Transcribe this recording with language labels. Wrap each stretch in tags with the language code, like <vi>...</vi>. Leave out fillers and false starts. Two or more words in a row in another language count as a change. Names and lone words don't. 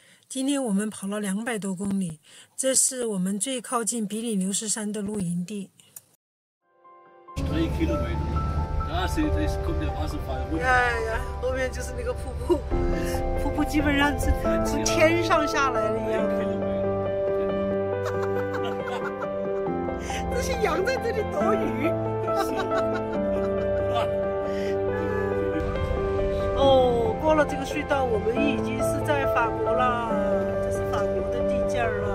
<zh>今天我们跑了200多公里，这是我们最靠近比利牛斯山的露营地。</zh> <de>3 Kilometer. Da kommt der Wasserfall runter.</de> <zh>呀，后面就是那个瀑布，瀑布基本上是从天上下来的一样。这些羊在这里躲雨。哦，过了这个隧道，我们已经是在法国了，这是法国的地界了。</zh>